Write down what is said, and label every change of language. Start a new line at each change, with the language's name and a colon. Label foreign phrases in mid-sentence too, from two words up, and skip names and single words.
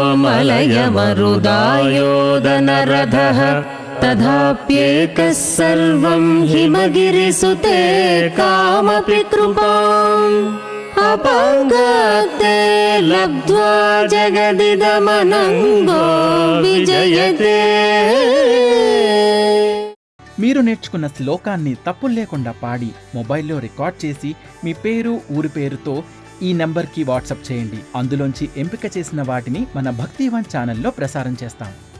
Sanskrit: मलयमरुदायोदनरथः तथाप्येकः सर्वं हिमगिरिसुते कामपि कृपाम् अपाङ्गते लब्ध्वा जगदिदमनङ्गो विजयते
Telugu: మీరు నేర్చుకున్న శ్లోకాన్ని తప్పులు లేకుండా పాడి మొబైల్లో రికార్డ్ చేసి మీ పేరు ఊరి పేరుతో ఈ నెంబర్కి వాట్సాప్ చేయండి. అందులోంచి ఎంపిక చేసిన వాటిని మన భక్తివన్ ఛానల్లో ప్రసారం చేస్తాం.